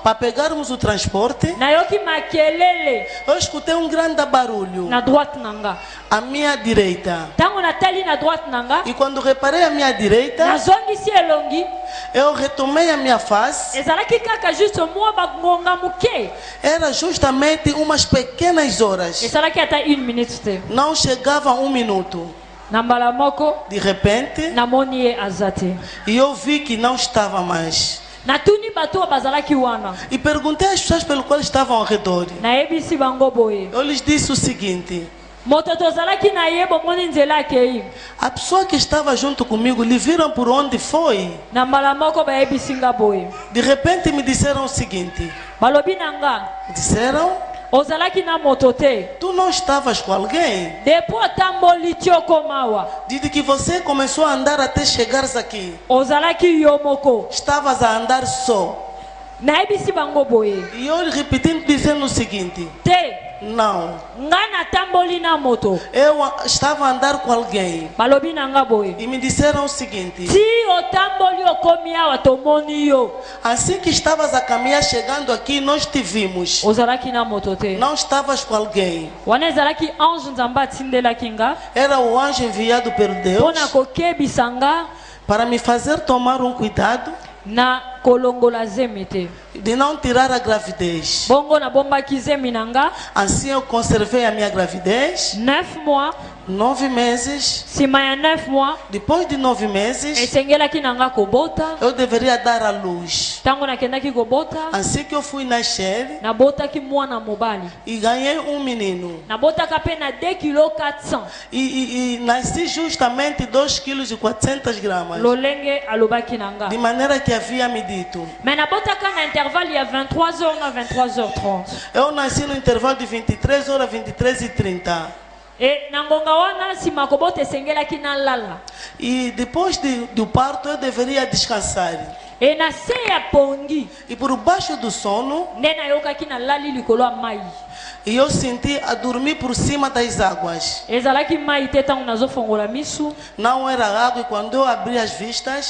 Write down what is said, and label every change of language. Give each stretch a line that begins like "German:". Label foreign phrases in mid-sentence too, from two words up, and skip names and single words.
Portuguese: para pegarmos o transporte.
Lingala: nayoki makelele
Portuguese: Eu escutei um grande barulho
Lingala: na droite na nga.
Portuguese: à minha direita.
Lingala: ntango natali na droite na nga
Portuguese: E quando reparei à minha direita,
Lingala: nazongisi elongi
Portuguese: eu retomei a minha face.
Lingala: ezalaki kaka juste mwa bangonga moke.
Portuguese: Era justamente umas pequenas horas.
Lingala: esalaki ata 1 minute te.
Portuguese: Não chegava 1 minuto.
Lingala: na mbala moko
Portuguese: De repente,
Lingala: namoni ye aza te.
Portuguese: e eu vi que não estava mais.
Lingala: natuni bato oyo bazalaki wana.
Portuguese: E perguntei às pessoas pelo qual estavam ao redor.
Lingala: nayebisi bango boye
Portuguese: Eu lhes disse o seguinte:
Lingala: moto tozalaki na ye bomoni nzela akei.
Portuguese: a pessoa que estava junto comigo, lhe viram por onde foi?
Lingala: na mbala moko bayebisi nga boye.
Portuguese: De repente me disseram o seguinte:
Lingala: balobi na nga
Portuguese: disseram,
Lingala: ozalaki na moto te.
Portuguese: tu não estavas com alguém?
Lingala: depo otamboli ti okomawa
Portuguese: Desde que você começou a andar até chegares aqui,
Lingala: ozalaki yo moko.
Portuguese: estavas a andar só.
Lingala: nayebisi bango boye
Portuguese: E eu repetindo, dizendo o seguinte:
Lingala: te
Portuguese: não,
Lingala: nga natamboli na moto.
Portuguese: eu estava a andar com alguém.
Lingala: balobi na nga boye
Portuguese: E me disseram o seguinte:
Lingala: ti otamboli okomi awa tomoni yo.
Portuguese: assim que estavas a caminhar chegando aqui, nós te vimos.
Lingala: ozalaki na moto te.
Portuguese: Não estavas com alguém.
Lingala: wana ezalaki ange nzambe atindelaki nga
Portuguese: Era o anjo enviado por
Lingala: mpo
Portuguese: Deus
Lingala: na kokebisa nga
Portuguese: para me fazer tomar um cuidado
Lingala: na kolongola zemi te.
Portuguese: de não tirar a gravidez.
Lingala: bongo nabombaki zemi na nga
Portuguese: Assim eu conservei a minha gravidez.
Lingala: 9 mois
Portuguese: 9 meses.
Lingala: nsima ya 9 mois
Portuguese: Depois de 9 meses,
Lingala: esengelaki na nga kobota.
Portuguese: eu deveria dar à luz.
Lingala: Ntango nakendaki kobota
Portuguese: Assim que eu fui nascer
Lingala: nabotaki mwana mobali,
Portuguese: e ganhei um menino.
Lingala: nabotaka pe na 2 kg 400
Portuguese: E nasci justamente 2 quilos e 400 gramas.
Lingala: lolenge alobaki na nga.
Portuguese: De maneira que havia me dito.
Lingala: Me nabotaka na intervalle ya 23h na 23h30.
Portuguese: Eu nasci no intervalo de 23 horas, 23h30.
Lingala: E na ngonga wana nsima kobota esengelaki nalala.
Portuguese: E depois do parto eu deveria descansar.
Lingala: E na se ya pongi
Portuguese: E por baixo do sono,
Lingala: nde nayokaki nalali likolo ya mai.
Portuguese: e eu senti a dormir por cima das águas.
Lingala: Ezalaki mai te ntango nazofongola misu,
Portuguese: Não era água, e quando eu abri as vistas,